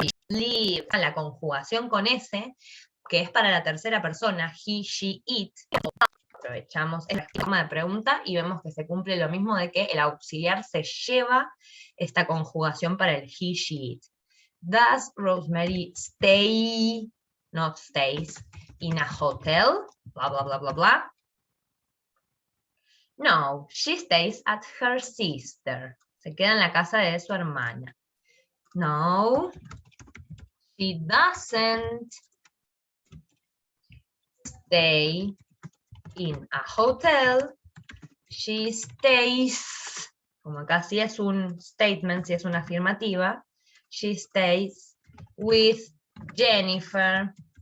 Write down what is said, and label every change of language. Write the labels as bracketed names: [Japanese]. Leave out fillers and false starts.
[Spanish] Live, la conjugación con S, que es para la tercera persona, he, she, it. Aprovechamos esta forma de pregunta y vemos que se cumple lo mismo de que el auxiliar se lleva esta conjugación para el he, she, it. [English] Does Rosemary stay, not stays, in a hotel? Blah, blah, blah, blah, blah. No, she stays at her sister. [Spanish] Se queda en la casa de su hermana. [English] No, she doesn't stay in a hotel. She stays, [Spanish] como acá sí es un statement, sí es una afirmativa, [English] she stays with Jennifer.